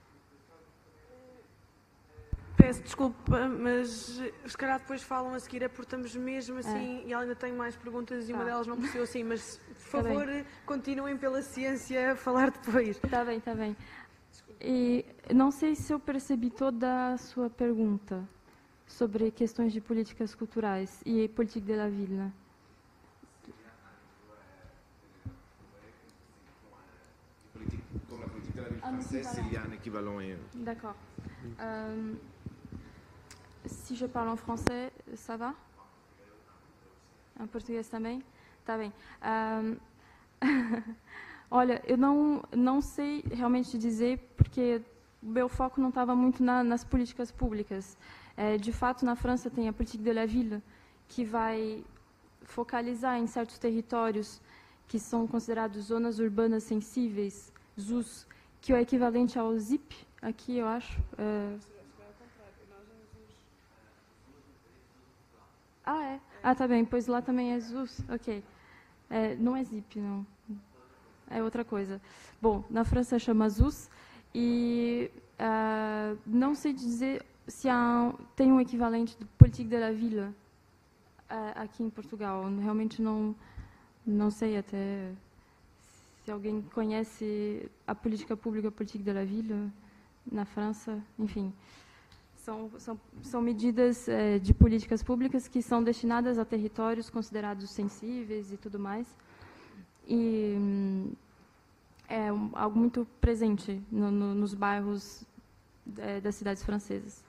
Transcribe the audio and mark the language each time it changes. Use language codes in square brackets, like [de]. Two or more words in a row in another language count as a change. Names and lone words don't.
[pt] Peço desculpa, mas se calhar depois falam a seguir, porque estamos mesmo assim, e ela ainda tem mais perguntas e uma delas não percebeu assim, mas por favor, continuem pela ciência a falar depois. Está bem, está bem. E não sei se eu percebi toda a sua pergunta sobre questões de políticas culturais e [fr] politique de la ville, [pt] né? [fr] Comme la politique de la ville française, s'il y a un équivalent. D'accord. Si je parle en français, ça va? [pt] Em português também? Tá bem. Olha, eu não sei realmente dizer, porque o meu foco não estava muito nas políticas públicas. De fato, na França tem a [fr] politique de la ville, [pt] que vai focalizar em certos territórios que são considerados zonas urbanas sensíveis, ZUS, que é o equivalente ao ZIP, aqui eu acho. Tá bem, pois lá também é ZUS, ok. Não é ZIP, não. É outra coisa. Bom, na França chama ZUS, e não sei dizer se tem um equivalente do [fr] politique de la ville [pt] aqui em Portugal. Realmente não sei até se alguém conhece a política pública, [fr] politique de la ville, [pt] na França, enfim. São medidas de políticas públicas que são destinadas a territórios considerados sensíveis e tudo mais. E é algo muito presente nos bairros das cidades francesas.